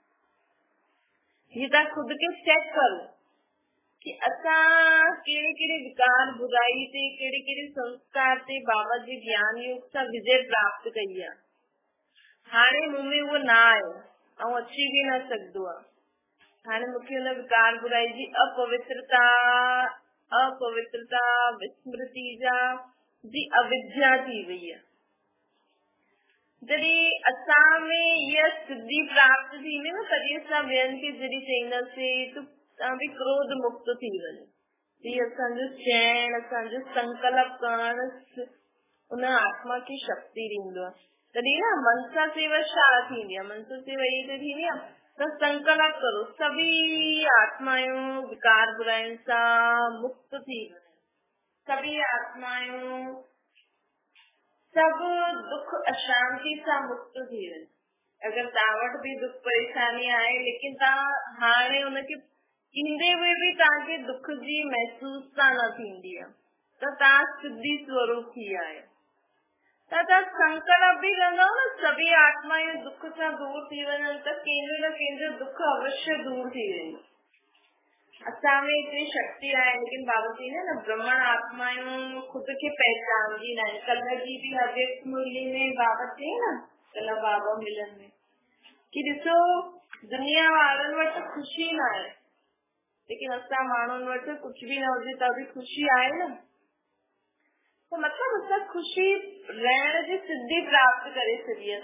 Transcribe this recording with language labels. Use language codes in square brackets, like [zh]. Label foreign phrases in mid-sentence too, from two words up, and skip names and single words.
[sd] हीअ तव्हां खुद खे चेक करो कि असां कहिड़े कहिड़े विकार बुराई ते, कहिड़े कहिड़े संस्कार ते बाबा जे ज्ञान योग सां विजय प्राप्त कई आहे। हाणे मूं में उहो न आहे ऐं अची बि न सघंदो आहे। हाणे मूंखे हुन विकार बुराई जी अपवित्रता विस्मृति जी अविद्या थी वई आहे। जॾहिं असां में इहा सिद्धि प्राप्त थींदी न, तॾहिं असां ॿियनि खे जॾहिं चईंदासीं त तव्हां बि क्रोध मुक्त थी वञो। हीअ असांजो चइण, असांजो संकल्प करण उन आत्मा खे शक्ति ॾींदो आहे। तॾहिं न मनसा सेवा छा थींदी आहे? मनसा सेवा इहा त थींदी आहे त संकल्प करो सभी आत्मायूं विकार बुराइनि सां मुक्त थी वञनि, सभी आत्मायूं सब दुख अशांति सां मुक्त थी वञनि। अगरि तव्हां वटि बि दुख परेशानी आहे, लेकिन तव्हां हाणे हुनखे ईंदे हुए बि तव्हांखे दुख जी महसूस न थींदी आहे, त तव्हां सिद्धि स्वरूप थी आहियो। त तव्हां संकल्प बि कंदव न सभी आत्मायूं दुख सां दूर थी वञनि, त कंहिंजो न कंहिंजो दुख अवश्य दूर थी वेंदो। असां में एतिरी शक्ति आहे, लेकिन बाबा जी ने न ब्रह्मण आत्मायूं खुद खे पहचानदी न आहिनि। कल्ह जी बि अव्यक्त मुरली में बाबा चई न, कल्ह बाबा मिलन में, कि ॾिसो दुनिया वारनि वटि ख़ुशी न आहे, लेकिन असां माण्हुनि वटि कुझु बि न हुजे त बि ख़ुशी आहे न। तो मतलब असां ख़ुशी रहण जी सिद्धि प्राप्त करे छॾी आहे।